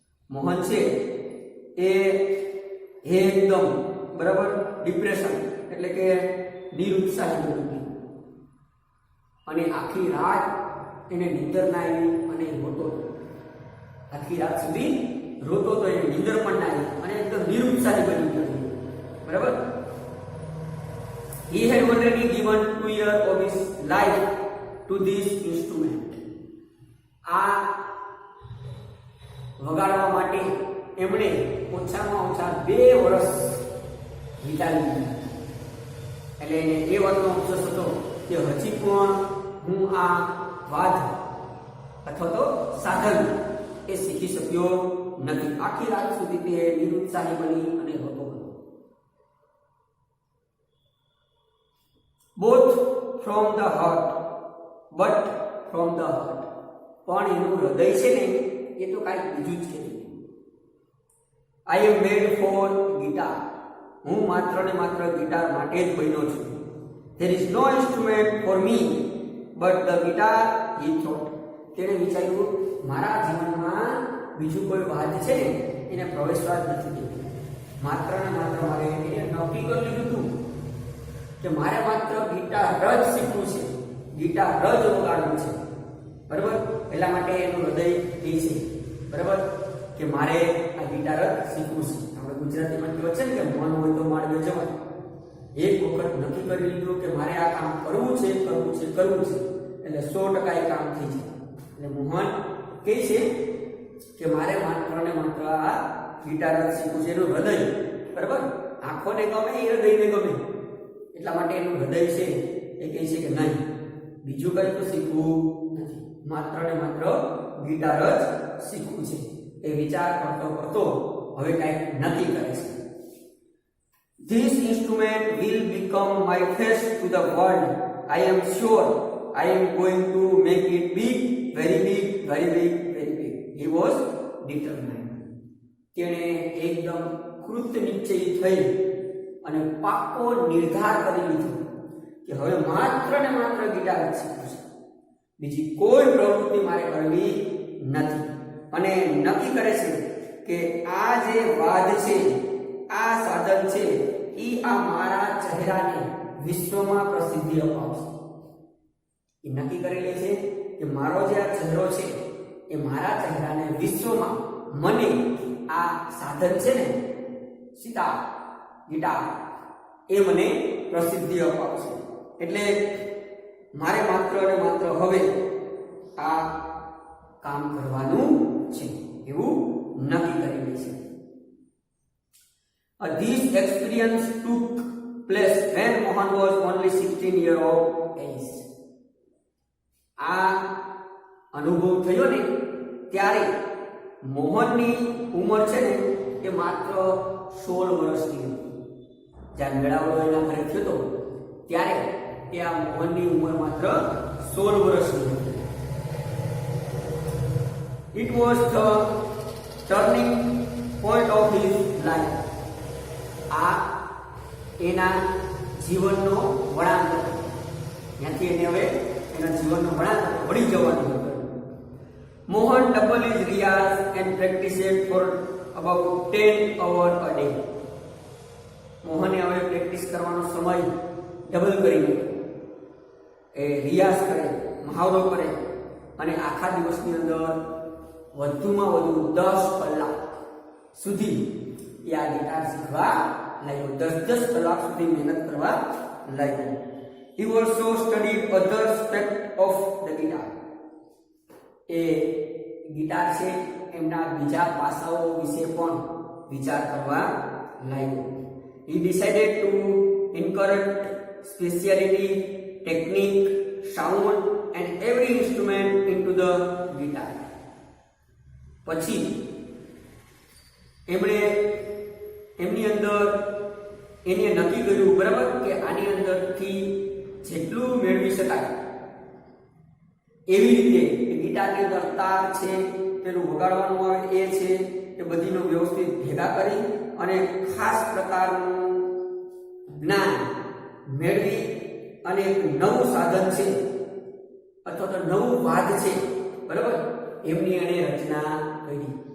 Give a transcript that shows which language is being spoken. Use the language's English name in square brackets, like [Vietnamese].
[Gujarati] મોહન છે એ એકદમ, બરાબર, ડિપ્રેશન એટલે કે નિરુત્સાહી બની ગયો અને આખી રાત એને નીંદર ના આવી અને રોતો હતો. આખી રાત સુધી રોતો તો એને નીંદર પણ ના આવી અને એકદમ નિરુત્સાહી બની ગયો. [English] બરાબર, he had already given 2 years of his life to this instrument. [Gujarati] આ વગાડવા માટે એમણે ઓછામાં ઓછા 2 વર્ષ વિતાવી દીધા. એટલે એને એ વાતનો અફસોસ હતો કે હજી પણ હું આ વાદ અથવા તો સાધન એ શીખી શક્યો નથી. આખી રાત સુધી તે નિરુત્સાહી બની અને રોતો હતો. [English] both from the heart but from the heart. [Gujarati] પણ એનું હૃદય છે ને એ તો કાંઈક બીજું જ છે. [English] I am made for guitar. [Gujarati] હું માત્ર ને માત્ર ગિટાર માટે જ બન્યો છું. [English] There is no instrument for me but the guitar, he thought. [Gujarati] તેણે વિચાર્યું મારા જીવનમાં બીજું કોઈ વાદ છે ને એને પ્રવેશવા જ નથી દેતું. માત્ર ને માત્ર મારે એને નક્કી કરી લીધું હતું કે મારે માત્ર ગિટાર જ શીખવું છે, ગિટાર જ વગાડવું છે. બરાબર, એટલા માટે એનું હૃદય એ છે, બરાબર, કે મારે આ ગિટાર જ શીખવું છે. આપણે ગુજરાતીમાં કહેવાય છે ને કે મન હોય તો માંડવે જવાય. એક વખત નક્કી કરી લીધું કે મારે આ કામ કરવું છે, કરવું છે, કરવું છે, એટલે 100% એ કામ થઈ જાય. એટલે મોહન કહે છે કે મારે માત્ર ને માત્ર આ ગિટાર જ શીખવું છે. એનું હૃદય, બરાબર, આંખોને ગમે, એ હૃદયને ગમે, એટલા માટે એનું હૃદય છે એ કહે છે કે નહીં, બીજું કંઈ તો શીખવું નથી, માત્ર ને માત્ર ગિટાર જ શીખવું છે. એ વિચાર કરતો કરતો હવે કંઈક નક્કી કરે છે. [English] This instrument will become my face to the world. I am sure I am going to make it big, very big, very big, very big. He was determined. [Gujarati] તેણે એકદમ કૃત નિશ્ચયી થઈ અને પાક્કો નિર્ધાર કરી લીધો કે હવે માત્ર ને માત્ર ગિટાર જ શીખવું છે, બીજી કોઈ પ્રવૃત્તિ મારે કરવી નથી. અને નક્કી કરે છે કે આ જે વાદ છે આ સાધન છે એ આ મારા ચહેરાને વિશ્વમાં પ્રસિદ્ધિ અપાવશે. એ નક્કી કરેલી છે કે મારો જે આ ચહેરો છે એ મારા ચહેરાને વિશ્વમાં મને આ સાધન છે ને સિતાર ગિટાર એ મને પ્રસિદ્ધિ અપાવશે. એટલે મારે માત્ર અને માત્ર હવે આ કામ કરવાનું છે એવું નક્કી કરેલું છે. [English] This experience took place when Mohan was only 16 years of age. [Gujarati] આ અનુભવ થયો ને ત્યારે મોહનની ઉંમર છે ને એ માત્ર 16 વર્ષની હતી. જ્યારે મેળાવડો એના ઘરે થયો હતો ત્યારે એ આ મોહનની ઉંમર માત્ર 16 વર્ષની હતી. [English] It was the turning point of his life. [Gujarati] આ એના જીવનનો વળાંક હતો. ત્યાંથી એને હવે એના જીવનનો વળાંક વળી જવાનું હતું. [English] Mohan double his riyaz and practiced for about 10 hours a day. [Gujarati] મોહને હવે પ્રેક્ટિસ કરવાનો સમય ડબલ કરી દીધો. એ રિયાઝ કરે, મહાવરો કરે અને આખા દિવસની અંદર વધુમાં વધુ 10 કલાક સુધી એ આ ગિટાર શીખવા લાગ્યો. 10 કલાક સુધી મહેનત કરવા લાગ્યો. [English] He also studied other aspects of the guitar. [Gujarati] A guitar છે એમના બીજા પાસાઓ વિશે પણ વિચાર કરવા લાગ્યો. [English] He decided to incorporate speciality, technique, sound and every instrument into the guitar. [Gujarati] પછી એમણે એમની અંદર એને નક્કી કર્યું બરાબર કે આની અંદરથી જેટલું મેળવી શકાય એવી રીતે ગિટારની અંદર તાર છે, પેલું વગાડવાનું આવે એ છે, એ બધીનો વ્યવસ્થિત ભેગા કરી અને ખાસ પ્રકારનું જ્ઞાન મેળવી અને એક નવું સાધન છે અથવા તો નવું વાદ છે બરાબર એમની એને રચના કરી.